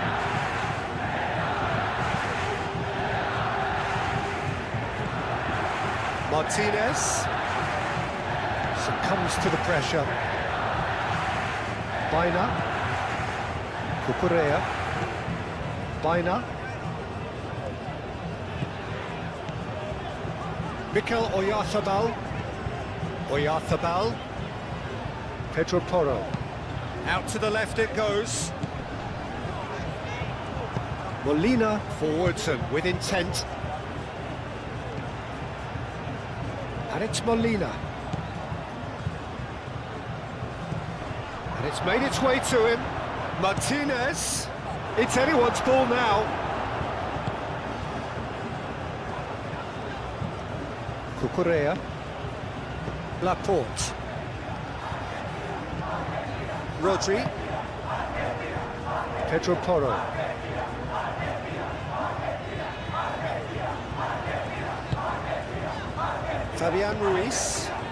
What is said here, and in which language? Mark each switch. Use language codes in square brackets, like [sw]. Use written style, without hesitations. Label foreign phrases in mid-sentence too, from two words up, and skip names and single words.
[en] Martinez succumbs to the pressure. Baina. Cucurella. Baina. Mikel Oyarzabal. Oyarzabal. Pedro Porro. Out to the left it goes. Molina forwards and with intent. And it's Molina. And it's made its way to him. Martinez. It's anyone's ball now. Cucurella. Laporte. Rodri. Pedro Porro. Fabian Ruiz.